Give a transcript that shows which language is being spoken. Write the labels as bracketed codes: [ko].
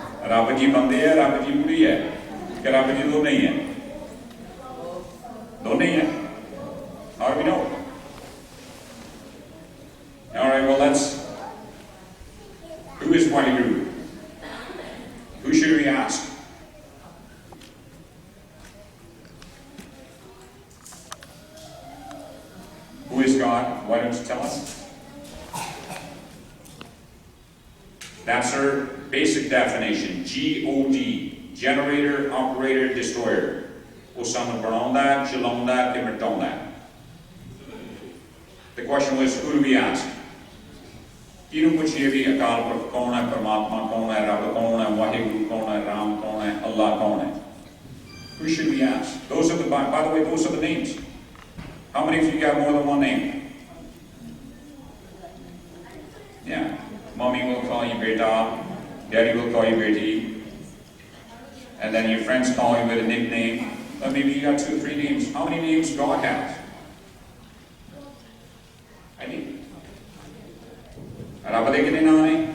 [pa] ਰੱਬ ਜੀ ਬੰਦੇ ਹੈ ਰੱਬ ਜੀ ਬੁੜੀ ਹੈ ਕਿ ਰੱਬ ਜੀ ਦੋਨੇ ਹੀ ਹੈ ਦੋਨੇ ਹੀ ਹੈ [en] how do we know? All right, well who is Waheguru? Who should we ask? Who is God? Why don't you tell us? That's our basic definition. G-O-D, generator, operator, destroyer. [pa] ਉਹ ਸਾਨੂੰ ਬਣਾਉਂਦਾ ਹੈ, ਚਲਾਉਂਦਾ ਹੈ ਤੇ ਮਿਟਾਉਂਦਾ ਹੈ. [en] The question was, who do we ask? [pa] ਕਿਹਨੂੰ ਪੁੱਛੀਏ ਵੀ ਅਕਾਲ ਪੁਰਖ ਕੌਣ ਹੈ, ਪਰਮਾਤਮਾ ਕੌਣ ਹੈ, ਰੱਬ ਕੌਣ ਹੈ, ਵਾਹਿਗੁਰੂ ਕੌਣ ਹੈ, ਰਾਮ ਕੌਣ ਹੈ, ਅੱਲਾਹ ਕੌਣ ਹੈ? [en] Who should we ask? Those are by the way, those are the names. How many of you got more than one name? Yeah. Mommy will call you beta, daddy will call you beti, and then your friends call you with a nickname. But maybe you got 2 or 3 names. How many names God has? I mean, [pa] ਰੱਬ ਦੇ ਕਿੰਨੇ ਨਾਮ ਨੇ?